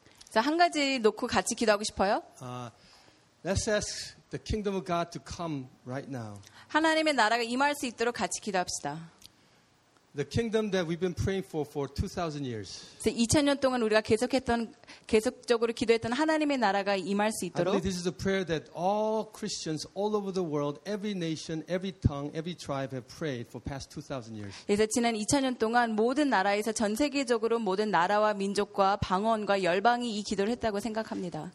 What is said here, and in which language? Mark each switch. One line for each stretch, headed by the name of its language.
Korean: 자, 한 가지 놓고 같이 기도하고 싶어요.
English: Let's ask the kingdom of God to come right now.
Korean: 하나님의 나라가 임할 수 있도록 같이 기도합시다.
English: The kingdom that we've been praying for 2000 years.
Korean: 2000년 동안 우리가 계속적으로 기도했던 하나님의 나라가 임할 수 있도록.
English: I believe this is a prayer that all Christians all over the world, every nation, every tongue, every tribe have prayed for past 2000 years.
Korean: 그래서 지난 2000년 동안 모든 나라에서 전 세계적으로 모든 나라와 민족과 방언과 열방이 이 기도를 했다고 생각합니다.